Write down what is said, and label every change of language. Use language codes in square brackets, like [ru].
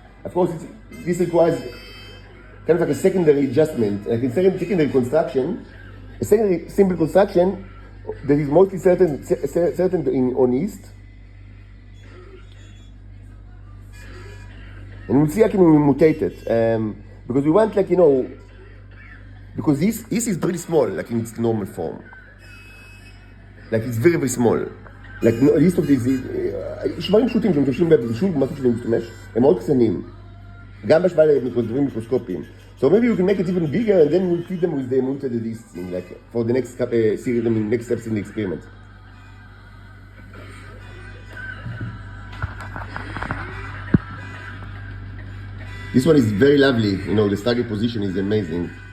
[en] Of course, this requires kind of like a secondary adjustment, like a secondary construction, a secondary simple construction that is mostly certain on yeast. And we'll see how can we mutate it. Because we want, because yeast is pretty small, like in its normal form. Like it's very, very small. Like yeast of this, [he] שברים פשוטים שמשתמשים בבישול, משהו שאני משתמש, הם מאוד קטנים. גם בהשוואה לדברים מיקרוסקופיים. [en] So maybe you can make it even bigger and then we'll feed them with the mutated yeast thing, like for the next series, next steps in the experiment. This one is very lovely, the stargate position is amazing.